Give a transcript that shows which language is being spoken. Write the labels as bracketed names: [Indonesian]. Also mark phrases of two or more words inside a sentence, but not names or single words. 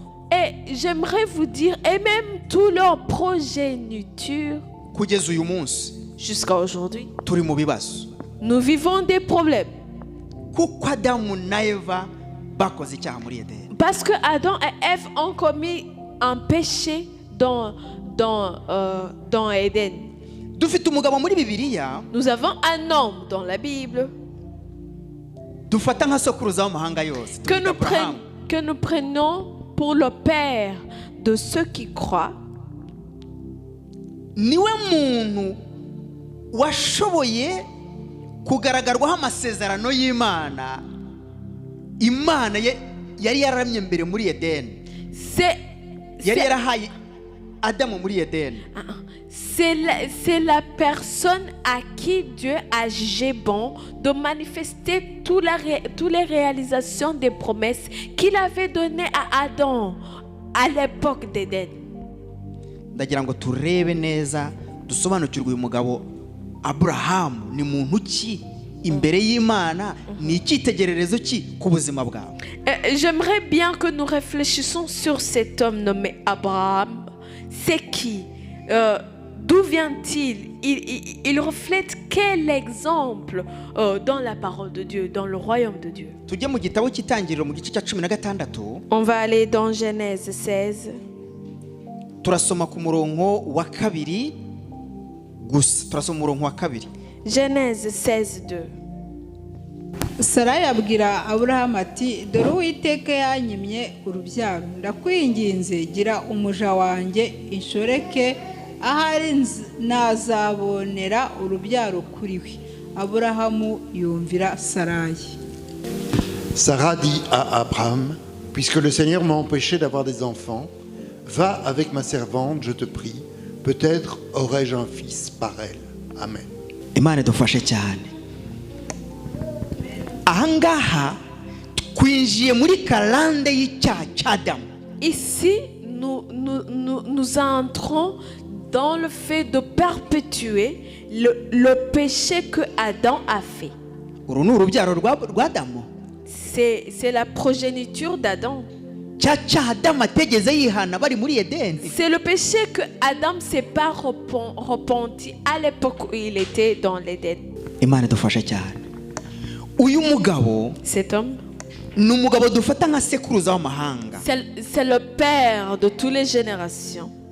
[French] Et j'aimerais vous dire, et même tous leurs progénitures, [Kinyarwanda] kugeza uyu munsi, [French] jusqu'à aujourd'hui, [Kinyarwanda] turi mu bibazo. [French] Nous vivons des problèmes. [Kinyarwanda] Kuko Adamu na Eva bakoze icyaha muri Edeni. [French] Parce que Adam et Ève ont commis un péché dans Éden. [Kinyarwanda] Dufite umugabo muri Bibiliya. [French] Nous avons un homme dans la Bible [Kinyarwanda] dufata nka sokuruza w'amahanga yose. [French] Que nous prenons pour le père de ceux qui croient. [Kinyarwanda] Niwe muntu washoboye kugaragarwaho amasezerano y'Imana. Imana yari yaramye mbere muri Edeni. Yari yarahaye Adamu muri Edeni. [French] C'est la personne à qui Dieu a jugé bon de manifester toutes les réalisations des promesses qu'il avait données à Adam à l'époque d'Éden. [Kinyarwanda] Ndagira ngo turebe neza dusobanukirwe uyu mugabo Aburahamu ni muntu ki imbere y'Imana, ni icyitegererezo ki ku buzima bwawe. [French] J'aimerais bien que nous réfléchissions sur cet homme nommé Abraham. C'est qui? D'où vient-il? Il reflète quel exemple dans la parole de Dieu, dans le royaume de Dieu? [Kinyarwanda] Tujye mu gitabo cy'Itangiriro mu gice cya 16. [French] On va aller dans Genèse 16. [Kinyarwanda] Turasoma ku murongo wa 2 gusa. Turasoma umurongo wa 2. [French] Genèse 16:2. [Kinyarwanda] Sarayi abwira Aburahamu ati, dore Uwiteka yanyimye urubyaro, ndakwinginze gira umuja wanjye inshoreke, ahari nazabonera urubyaro kuri we. Aburahamu yumvira Sarayi. [French] Sarah dit à Abraham, puisque le Seigneur m'a empêché d'avoir des enfants, va avec ma servante, je te prie, peut-être aurai-je un fils par elle. [Kinyarwanda] Amen. Imana dufashe cyane. Ahangaha twinjiye muri kalande y'icyaha cy'Adamu. [French] Ici nous entrons dans le fait de perpétuer le péché que Adam a fait. [Kinyarwanda] Uru ni urubyaro rw'Adamu. [French] C'est la progéniture d'Adam. C'est le péché que Adam ne s'est pas repenti à l'époque où il était dans l'Éden. Cet homme, c'est le père de toutes les générations.